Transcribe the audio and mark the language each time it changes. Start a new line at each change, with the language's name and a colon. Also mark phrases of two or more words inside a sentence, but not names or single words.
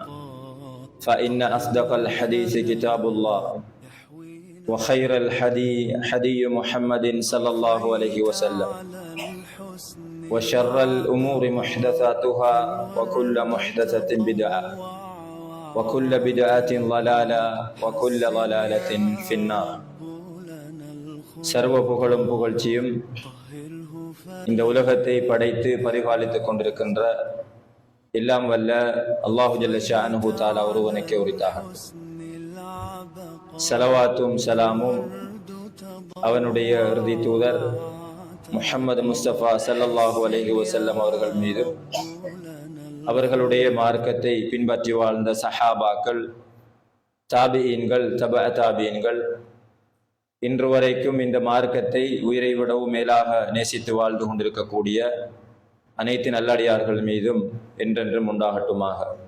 Arabic: فإن أصدق الحديث كتاب الله، وخير الحدي حدي محمد صلى الله عليه وسلم، وشر الأمور محدثاتها وكل محدثة بدعة وكل بدعة ضلالة وكل ضلالة في النار.
Tamil: சர்வ புகழும் புகழ்ச்சியும் இந்த உலகத்தை படைத்து பரிபாலித்துக் கொண்டிருக்கின்ற எல்லாம் வல்ல அல்லாஹு
Arabic: جل شأنه تعالى
Tamil: ஒருவனுக்கே உரித்தாகட்டும். ஸலவாத்தும் ஸலாமும் அவனுடைய இறுதி தூதர் முஹம்மது முஸ்தபா
Arabic: صلى الله عليه وسلم
Tamil: அவர்கள் மீதும், அவர்களுடைய மார்க்கத்தை பின்பற்றி வாழ்ந்த சஹாபாக்கள், தாபிஈன்கள், தபஅ தாபிஈன்கள், இன்று வரைக்கும் இந்த மார்க்கத்தை உயிரை விடவும் மேலாக நேசித்து வாழ்ந்து கொண்டிருக்கக்கூடிய அனைத்து நல்லடியார்கள் மீதும் என்றென்றும் உண்டாகட்டுமாக.